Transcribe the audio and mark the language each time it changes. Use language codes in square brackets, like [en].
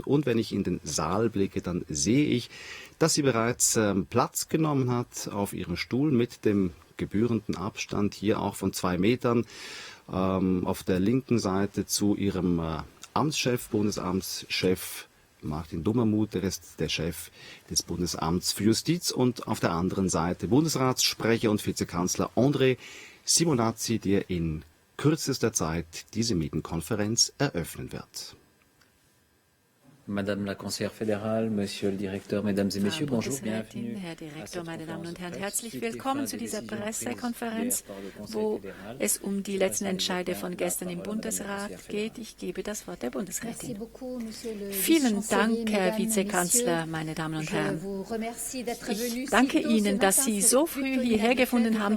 [de] Und wenn ich in den Saal blicke, dann sehe ich, dass sie bereits Platz genommen hat auf ihrem Stuhl mit dem gebührenden Abstand hier auch von 2 Metern auf der linken Seite zu ihrem Amtschef, Bundesamtschef Martin Dummermuth, der ist der Chef des Bundesamts für Justiz und auf der anderen Seite Bundesratssprecher und Vizekanzler André Simonazzi, der in kürzester Zeit diese Medienkonferenz eröffnen wird. [fr] Madame la Conseillère fédérale, Monsieur le Directeur, Mesdames et Messieurs, bonjour, bienvenue. [de] Herr Direktor, meine Damen und Herren, herzlich willkommen zu dieser Pressekonferenz, wo es um die letzten Entscheide von gestern im Bundesrat geht. Ich gebe das Wort der Bundesrätin. Vielen Dank, Herr Vizekanzler, meine Damen und Herren. Ich danke Ihnen, dass Sie so früh hierher gefunden haben.